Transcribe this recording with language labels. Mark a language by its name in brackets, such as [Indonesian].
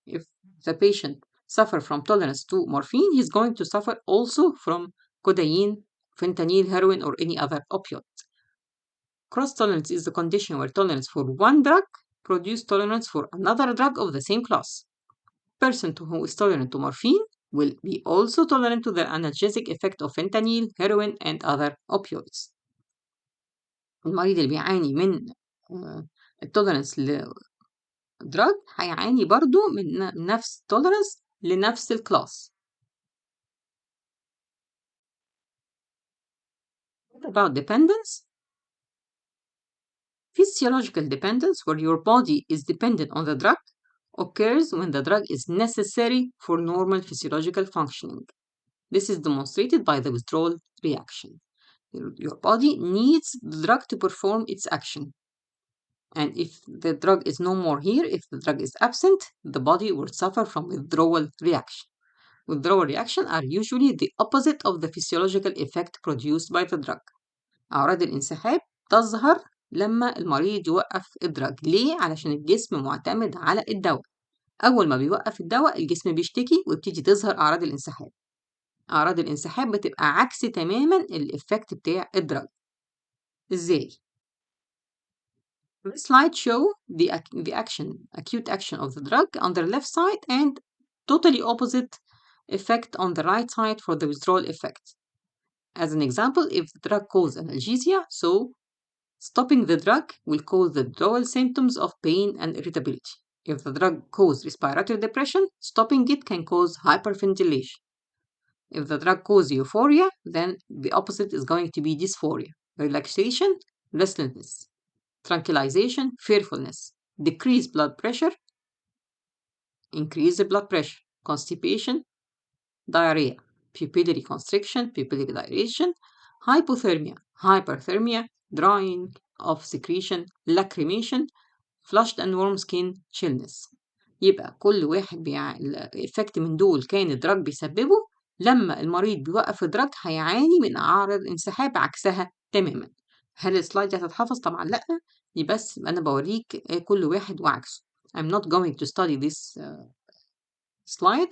[English] If the patient suffers from tolerance to morphine, he's going to suffer also from codeine, fentanyl, heroin, or any other opioid. Cross tolerance is the condition where tolerance for one drug produces tolerance for another drug of the same class. Person who is tolerant to morphine will be also tolerant to the analgesic effect of fentanyl, heroin, and other opioids. [Arabic] المريض اللي بيعاني من التولرنس لدراج هيعاني برضو من نفس التولرنس لنفس الكلاس. [English] What about dependence? Physiological dependence, where your body is dependent on the drug, occurs when the drug is necessary for normal physiological functioning. This is demonstrated by the withdrawal reaction. Your body needs the drug to perform its action. And if the drug is no more here, if the drug is absent, the body will suffer from withdrawal reaction. Withdrawal reaction are usually the opposite of the physiological effect produced by the drug. [Arabic] أعراض الانسحاب تظهر لما المريض يوقف الدرج. ليه؟ علشان الجسم معتمد على الدواء. أول ما بيوقف الدواء الجسم بيشتكي ويبتدي تظهر أعراض الانسحاب. أعراض الانسحاب بتبقى عكس تماما الإفكت بتاع الدرج. إزاي؟ [English] This slide show the acute action of the drug on the left side and totally opposite effect on the right side for the withdrawal effect. As an example, if the drug causes analgesia, so stopping the drug will cause the withdrawal symptoms of pain and irritability. If the drug causes respiratory depression, stopping it can cause hyperventilation. If the drug causes euphoria, then the opposite is going to be dysphoria, relaxation, restlessness, tranquilization, fearfulness, decreased blood pressure, increased blood pressure, constipation, diarrhea, pupillary constriction, pupillary dilation, hypothermia, hyperthermia, drying of secretion, lacrimation, flushed and warm skin, chillness. [Arabic] يبقى كل واحد الإفكت من دول كان الدرج بيسببه، لما المريض بيوقف الدرج هيعاني من أعراض انسحاب عكسها تماما. هل السلايد دي هتتحفظ؟ طبعا لأ، دي بس أنا بوريك كل واحد وعكسه. [English] I'm not going to study this slide.